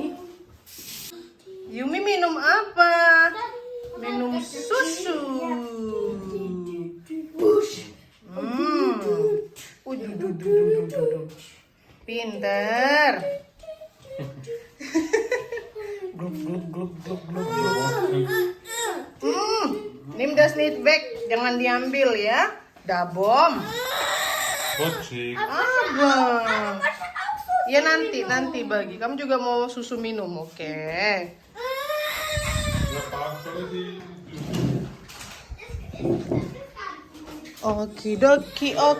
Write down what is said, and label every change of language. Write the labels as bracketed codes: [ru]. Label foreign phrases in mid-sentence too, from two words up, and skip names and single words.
[id] Yumi minum apa? Minum susu. Pinter. Gluk. [de] Nim das nicht weg, [id] jangan diambil ya. Dabom. Abang. Ya nanti bagi. Kamu juga mau susu minum, oke? Okidoki.